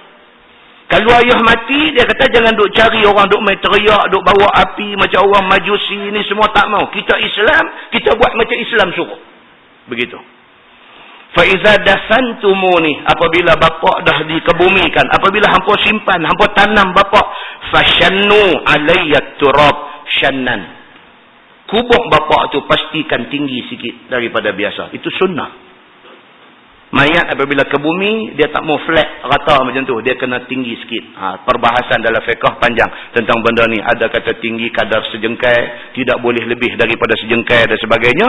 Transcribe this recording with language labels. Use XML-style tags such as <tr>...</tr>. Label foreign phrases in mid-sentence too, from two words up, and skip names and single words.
<ms>Kalau ayah mati, dia kata jangan duk cari orang duk main teriak, duk bawa api macam orang Majusi ni semua tak mau. Kita Islam, kita buat macam Islam suruh. Begitu.</ms> <ar>فإذا دفنتموني,</ar> <ms>apabila bapa dah dikebumikan, apabila hangpa simpan, hangpa tanam bapa,</ms> <ar>فشنوا علي التراب شنا.</ar> <ms>Kubur bapa tu pastikan tinggi sikit daripada biasa. Itu sunnah. Mayat apabila ke bumi, dia tak mau flat, rata macam tu. Dia kena tinggi sikit. Perbahasan dalam fiqh panjang tentang benda ni. Ada kata tinggi kadar sejengkai, tidak boleh lebih daripada sejengkai dan sebagainya.</ms>